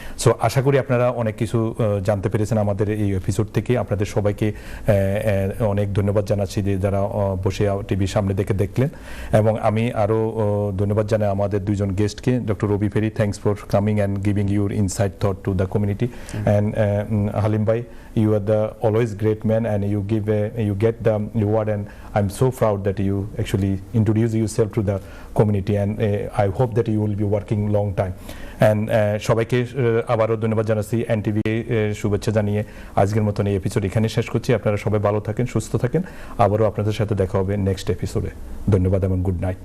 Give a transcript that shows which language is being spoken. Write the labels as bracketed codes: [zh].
[bn] So আশা করি আপনারা অনেক কিছু জানতে পেরেছেন আমাদের এই এপিসোড থেকে। আপনাদের সবাইকে অনেক ধন্যবাদ জানাচ্ছি যে যারা বসে টিভির সামনে দেখলেন। এবং আমি আরও ধন্যবাদ জানাই আমাদের 2 জন গেস্টকে। Doctor Rabi ferry, [en] Thanks for coming and giving your insight thought to the community. And Halim ভাই, you are the always great man, and you get the reward, and I'm so proud that you actually introduce yourself to the community, and I hope that you will be working long time. [bn] And সবাইকে আবারও ধন্যবাদ জানাচ্ছি। NTV শুভেচ্ছা জানিয়ে আজকের মতন এই episode এখানে শেষ করছি। আপনারা সবাই ভালো থাকেন, সুস্থ থাকেন। আবারও আপনাদের সাথে দেখা হবে নেক্সট এপিসোডে। ধন্যবাদ এবং গুড নাইট।